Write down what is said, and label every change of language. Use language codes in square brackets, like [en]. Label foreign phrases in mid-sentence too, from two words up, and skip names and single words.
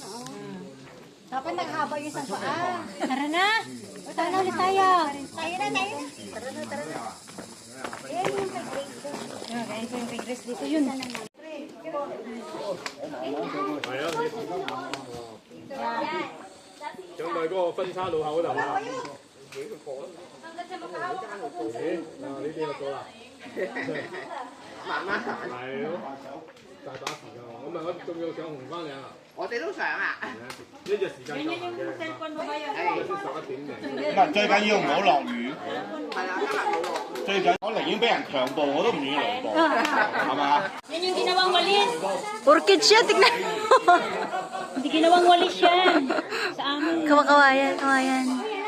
[tl] Dapat naghaba yung isang paa. Tara na. Tara na ulit tayo. Tayo na. Tara na. Ayan yung kay Grace. Kaya ko yung kag-Grace dito, yun. Yan. [yue] 上到嗰個分叉路口嗰度啊！ [tl] Hanggang sa makahawak ako dun sa [yue] 呢邊就到啦。慢慢行。係咯，大把時間。我咪我仲要上紅番嶺啊！我哋都想啊！呢隻時間夠行嘅，先11點嘅。唔係最緊要唔好落雨，係啊，今日冇落。最緊我寧願俾人強暴，我都唔願意涼暴，係嘛？ [tl] Yan yung ginawang walis. Orchid siya, tignan mo. Hindi ginawang walis yan. Sa amin. Kawayan.